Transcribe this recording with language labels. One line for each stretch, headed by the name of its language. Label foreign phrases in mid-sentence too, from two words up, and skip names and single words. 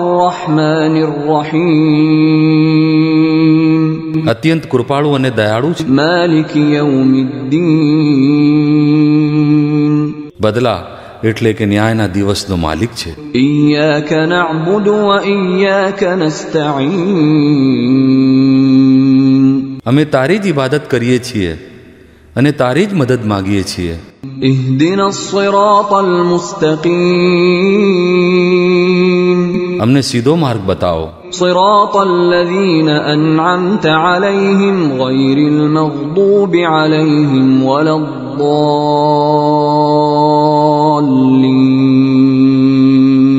Arabic: الرحمن الرحيم.
Gujarati: અત્યંત કૃપાળુ અને દયાળુ છે।
Arabic: مالك يوم الدين.
Gujarati: બદલા એટલે કે ન્યાયના દિવસનો માલિક છે।
Arabic: إياك نعبد وإياك نستعين.
Gujarati: અમે તારી જ ઇબાદત કરીએ છીએ અને તારી જ મદદ માંગીએ છીએ।
Arabic: اهدنا الصراط المستقيم.
Gujarati: હમને સીધો માર્ગ બતાઓ।
Arabic: صراط الذين أنعمت عليهم غير المغضوب عليهم ولا الضالين.